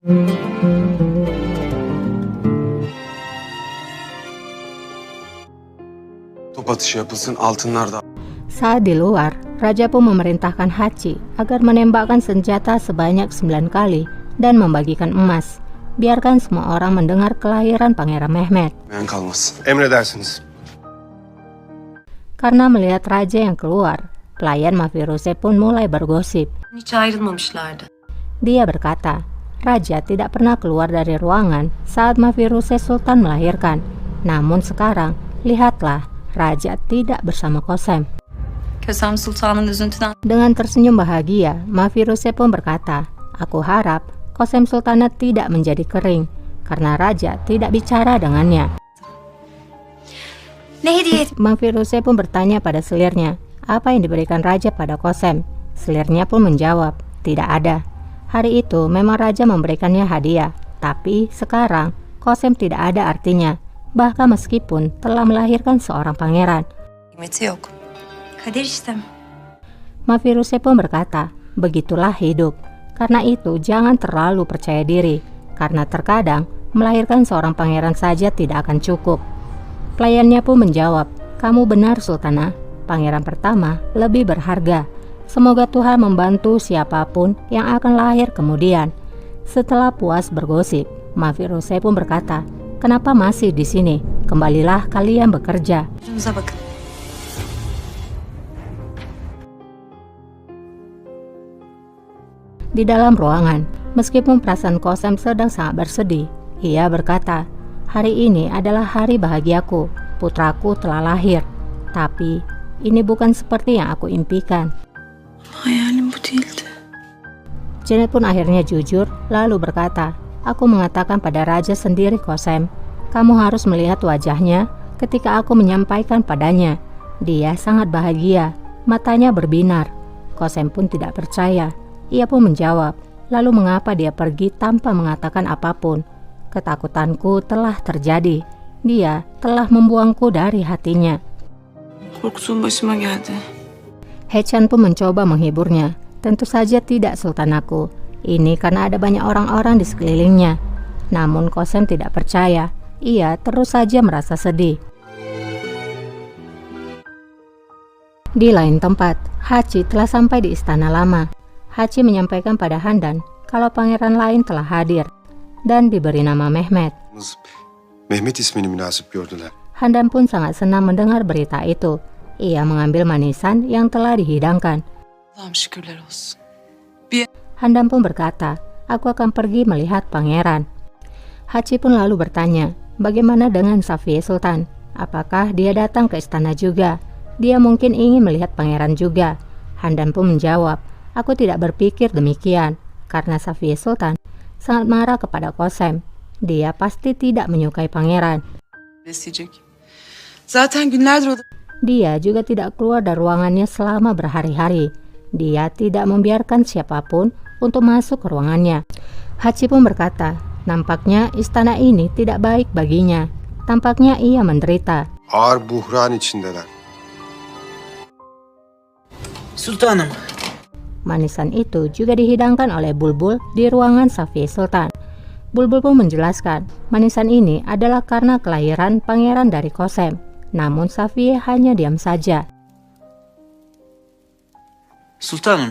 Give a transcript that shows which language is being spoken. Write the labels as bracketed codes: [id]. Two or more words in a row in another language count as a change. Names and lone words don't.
[tr] Top atışı yapılsın, altınlar da. [id] Saat di luar, Raja pun memerintahkan Hachi agar menembakkan senjata sebanyak 9 kali dan membagikan emas. Biarkan semua orang mendengar kelahiran Pangeran Mehmet. [tr] Meyan kalmasın. Emredersiniz. [id] Karena melihat raja yang keluar, pelayan Mafirose pun mulai bergosip. [tr] Hiç ayrılmamışlardı. [id] Dia berkata, Raja tidak pernah keluar dari ruangan saat Mafirose Sultan melahirkan. Namun sekarang, lihatlah, Raja tidak bersama Kosem. [tr] Kösem Sultan'ın üzüntüden... [id] Dengan tersenyum bahagia, Mafirose pun berkata, aku harap Kosem Sultanat tidak menjadi kering, karena Raja tidak bicara dengannya. [tr] Ne hediye? [id] Mafirose pun bertanya pada selirnya, apa yang diberikan Raja pada Kosem? Selirnya pun menjawab, tidak ada. Hari itu memang Raja memberikannya hadiah, tapi sekarang Kosem tidak ada artinya, bahkan meskipun telah melahirkan seorang pangeran. [tr] Kıymeti yok. Kader işte. [id] Mafirose pun berkata, begitulah hidup. Karena itu jangan terlalu percaya diri, karena terkadang melahirkan seorang pangeran saja tidak akan cukup. Pelayannya pun menjawab, kamu benar Sultanah, pangeran pertama lebih berharga. Semoga Tuhan membantu siapapun yang akan lahir kemudian. Setelah puas bergosip, Mafirose pun berkata, kenapa masih di sini? Kembalilah kalian bekerja. [tr] Yüzünüze bakın. [id] Di dalam ruangan, meskipun perasaan Kosem sedang sangat bersedih, ia berkata, hari ini adalah hari bahagiaku, putraku telah lahir. Tapi, ini bukan seperti yang aku impikan. [tr] Hayalim bu değildi. [id] Janet pun akhirnya jujur, lalu berkata, aku mengatakan pada Raja sendiri Kosem, kamu harus melihat wajahnya ketika aku menyampaikan padanya. Dia sangat bahagia, matanya berbinar. Kosem pun tidak percaya. Ia pun menjawab, lalu mengapa dia pergi tanpa mengatakan apapun? Ketakutanku telah terjadi. Dia telah membuangku dari hatinya. [tr] Korktuğum başıma geldi. [id] Hechan pun mencoba menghiburnya. Tentu saja tidak Sultanku. Ini karena ada banyak orang-orang di sekelilingnya. Namun Kosem tidak percaya. Ia terus saja merasa sedih. Di lain tempat, Hachi telah sampai di istana lama. Hachi menyampaikan pada Handan kalau pangeran lain telah hadir dan diberi nama Mehmet. [tr] Mehmet ismini münasip gördüler. [id] Handan pun sangat senang mendengar berita itu. Ia mengambil manisan yang telah dihidangkan. [tr] Allah'ım şükürler olsun. [id] Handan pun berkata, aku akan pergi melihat pangeran. Hachi pun lalu bertanya, bagaimana dengan Safiye Sultan? Apakah dia datang ke istana juga? Dia mungkin ingin melihat pangeran juga. Handan pun menjawab, aku tidak berpikir demikian, karena Safiye Sultan sangat marah kepada Kosem. Dia pasti tidak menyukai pangeran. [tr] Zaten günlerdir [id] Dia juga tidak keluar dari ruangannya selama berhari-hari. Dia tidak membiarkan siapapun untuk masuk ke ruangannya. Hachi pun berkata, nampaknya istana ini tidak baik baginya. Tampaknya ia menderita. [tr] Ağır buhran içindeler. Sultanım. [id] Manisan itu juga dihidangkan oleh Bulbul di ruangan Safiye Sultan. Bulbul pun menjelaskan, manisan ini adalah karena kelahiran pangeran dari Kosem. Namun Safiye hanya diam saja. [tr] Sultanım.